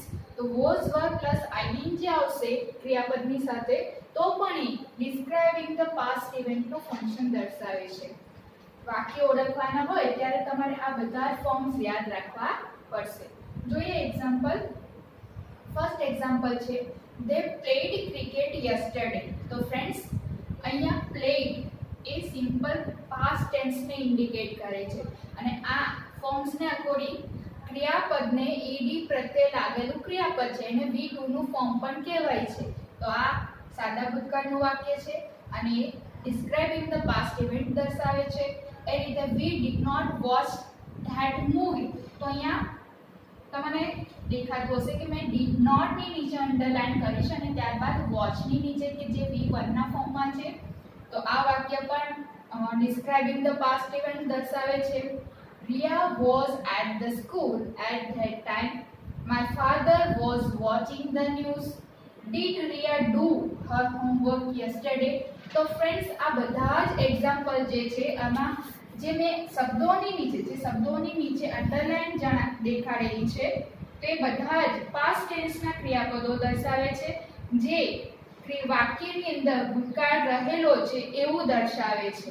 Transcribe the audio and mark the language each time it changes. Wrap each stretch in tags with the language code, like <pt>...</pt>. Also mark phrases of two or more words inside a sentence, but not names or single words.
<gu>તો</gu> <en>was were plus ING</en> <gu>આવશે ક્રિયાપદની સાથે તો પણ એ</gu> <en>describing the past event</en> <gu>ફંક્શન દર્શાવે છે. વાક્ય ઓળખવાના હોય ત્યારે તમારે આ બધા ફોર્મ્સ યાદ રાખવા પડશે. જોઈએ એક્ઝામ્પલ.</gu> <en>first example</en> <gu>છે</gu> <en>they played cricket yesterday.</en> <gu>તો ફ્રેન્ડ્સ, અહીંયા played એ</gu> <en>simple past tense</en> <gu>ઇન્ડિકેટ કરે છે અને આ ફોર્મ્સને અકોર્ડિંગ ક્રિયાપદને ઈડી પ્રત્યે લાગેલું ક્રિયાપદ છે એને V2 નું ફોર્મ પણ કહેવાય છે. તો આ સાદા ભૂતકાળનું વાક્ય છે અને એ</gu> <en>describing the past event</en> <gu>દર્શાવે છે. એ રીતે</gu> <en>we did not watch that movie.</en> <gu>તો અહીંયા તમને દેખાતું હશે કે મેં</gu> <en>did not</en> <gu>ની નીચે અંડરલાઈન કરી છે અને ત્યારબાદ વોચ ની નીચે કે જે V1 ના ફોર્મમાં છે. તો આ વાક્ય પણ</gu> <en>describing the past event</en> <gu>દર્શાવે છે.</gu> <en>Ria was at the school at that time. My father was watching the news. Did Ria do her homework yesterday?</en> <gu>તો ફ્રેન્ડ્સ, આ બધા જ એક્ઝામ્પલ જે છે આમાં જે મેં શબ્દોની નીચે અંડરલાઈન દેખાડેલી છે તે બધા જ</gu> <en>past tense</en> <gu>ક્રિયાપદો દર્શાવે છે જે વાક્યની અંદર ભૂતકાળ રહેલો છે એવું દર્શાવે છે.</gu>